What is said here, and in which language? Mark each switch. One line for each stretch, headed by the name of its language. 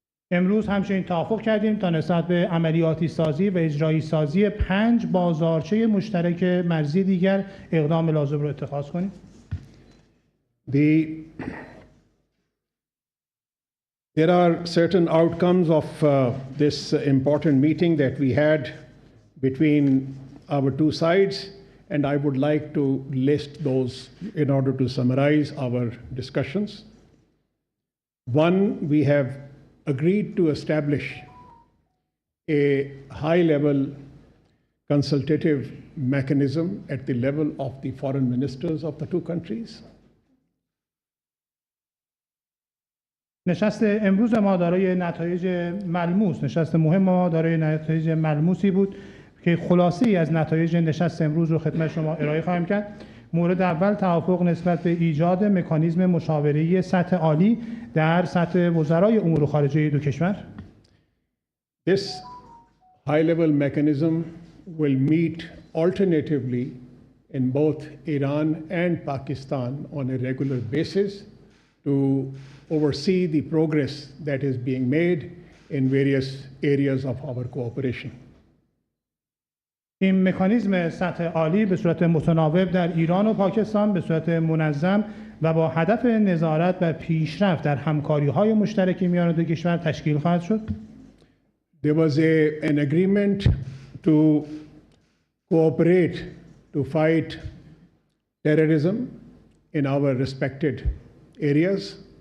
Persian: امروز همچنین توافق کردیم تا نسبت به عملیاتی سازی و اجرایی سازی 5 بازارچه مشترک مرزی دیگر اقدام لازم را اتخاذ کنیم.
English: There are certain outcomes of this important meeting that we had between our two sides, and I would like to list those in order to summarize our discussions. One, we have agreed to establish a high-level consultative mechanism at the level of the foreign ministers of the two countries.
Persian: نشست امروز ما دارای نتایج ملموس، نشست مهم ما دارای نتایج ملموسی بود که خلاصه‌ای از نتایج نشست امروز رو خدمت شما ارائه خواهم کرد. مورد اول توافق نسبت به ایجاد مکانیزم مشاوره‌ای سطح عالی در سطح وزرای امور خارجه دو کشور.
English: This high-level mechanism will meet alternatively in both Iran and Pakistan on a regular basis to oversee the progress that is being made in various areas of our cooperation.
Persian: این مکانیزم سطح عالی به صورت متناوب در ایران و پاکستان به صورت منظم و با هدف نظارت و پیشرفت در همکاری‌های مشترک میان دو کشور تشکیل خواهد شد.
English: There was an agreement to cooperate to fight terrorism in our respected areas.